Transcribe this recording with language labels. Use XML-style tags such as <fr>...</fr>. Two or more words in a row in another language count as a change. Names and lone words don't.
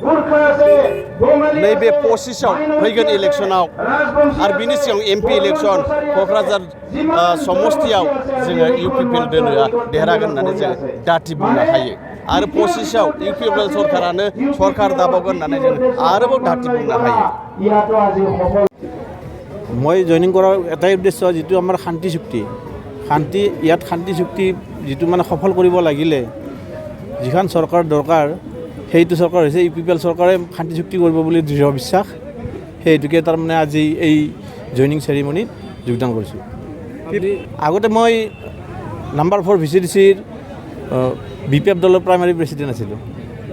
<brx>नैबे 25आव फैगोन इलेक्सनाव आरो बिनि सिगां</brx> <en>MP election</en> <brx>क'क्राझार समस्तियाव जोङो UPPL दोलोआ देरहागोन होननानै जों दाथि बुंनो हायो आरो 25आव UPPL सरकारानो सरकार दाबावगोन होननानै जों आरोबाव दाथि बुंनो हायो</brx> <as>মই জইনিং কৰাৰ এটাই উদ্দেশ্য যিটো আমাৰ শান্তি চুক্তি ইয়াত শান্তি চুক্তি যিটো মানে সফল কৰিব লাগিলে যিখন চৰকাৰ দৰকাৰ সেইটো চৰকাৰ হৈছে UPPL চৰকাৰে শান্তি চুক্তি কৰিব বুলি দৃঢ় বিশ্বাস সেইটোকে তাৰমানে আজি এই</as> <en>joining ceremony</en> <as>যোগদান কৰিছোঁ আগতে মই নাম্বাৰ 4 VCDCৰ BPF দলৰ</as> <en>primary president</en> <as>আছিলোঁ</as>